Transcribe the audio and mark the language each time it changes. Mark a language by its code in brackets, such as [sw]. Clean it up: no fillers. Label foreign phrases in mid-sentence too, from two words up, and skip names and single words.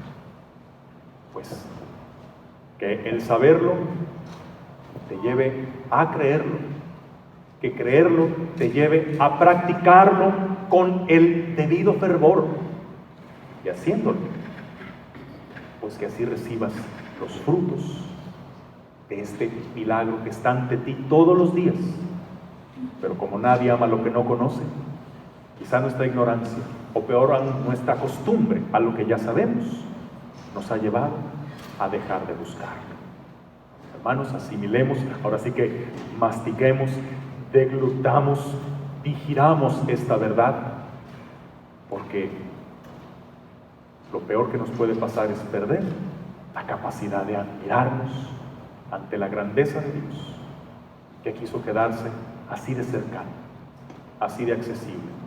[es] Pues que el saberlo te lleve a creerlo, que creerlo te lleve a practicarlo con el debido fervor y haciéndolo, pues que así recibas los frutos de este milagro que está ante ti todos los días. Pero como nadie ama lo que no conoce, quizá nuestra ignorancia, o peor aún nuestra costumbre a lo que ya sabemos, nos ha llevado a dejar de buscar. Hermanos, asimilemos, ahora sí que mastiquemos, deglutamos, digiramos esta verdad, porque lo peor que nos puede pasar es perder la capacidad de admirarnos ante la grandeza de Dios, que quiso quedarse así de cercano, así de accesible.